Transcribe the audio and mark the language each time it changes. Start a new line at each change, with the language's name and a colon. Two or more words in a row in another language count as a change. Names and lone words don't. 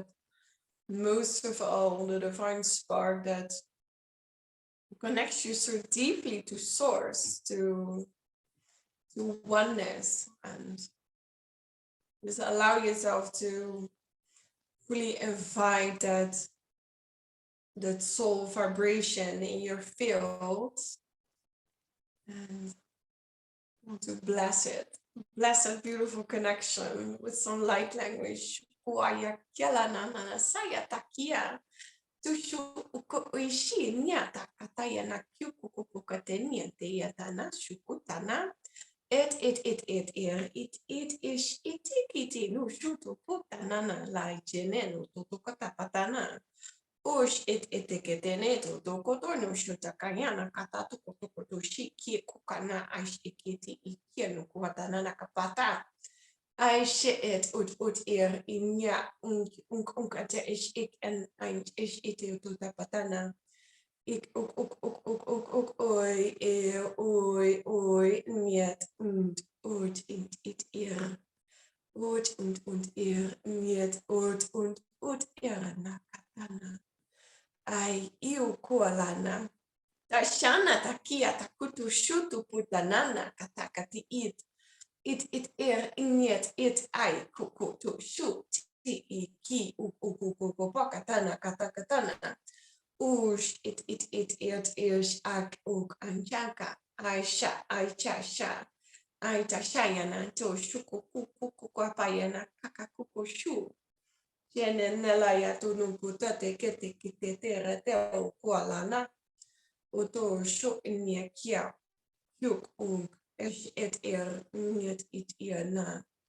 English: But most of all, the divine spark that connects you so deeply to source, to oneness, and just allow yourself to really invite that soul vibration in your field and to bless it. Bless that beautiful connection with some light language. Tushu uko uishi niata kataya na kyuku kukukatenia te yatana shukutana. It ish itikiti no shuto putanana la jeneno tutukata patana. Ush etiketeneto to kotono shuta kanyana katatu kotokoto shiki kukana ash ikiti ikienu kuatanana kapata. I it ut inya unkate ish ik en ein ish ite tuta patana. Ik ook oi miet und it und miet und nakatana. Ai kualana. Tashana takia takutu shutu putanana katakati it inyet it ai kukutu shut ti ki ukukukupakatana katakatana. Ush it is ak uk anjaka aisha sha aitashayana to shuku kwapayana kakakuku shu nela ya tunumputa te kete kitete rete o kualana oto shu inyekia yuk uk it nyet it na